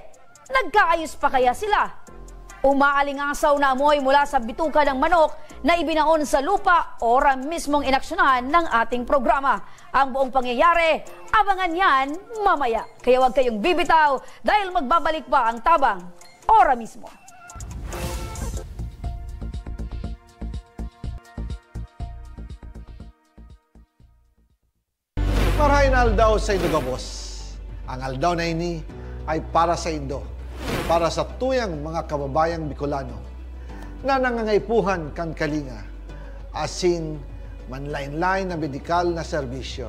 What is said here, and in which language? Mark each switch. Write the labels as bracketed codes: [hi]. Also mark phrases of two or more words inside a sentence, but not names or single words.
[tl] Nagkaayos pa kaya sila? Umaalingasaw na amoy mula sa bituka ng manok na ibinaon sa lupa, ora mismong inaksyonahan ng ating programa. Ang buong pangyayari, abangan yan mamaya. Kaya huwag kayong bibitaw dahil magbabalik pa ang tabang, ora mismo. [bik] Marahin aldaw sa Indogabos. Ang aldaw na ini ay para sa Indo, para sa tuyang mga kababayang Bicolano na nangangaipuhan kan kalinga, asin manlain-lain na medikal na serbisyo.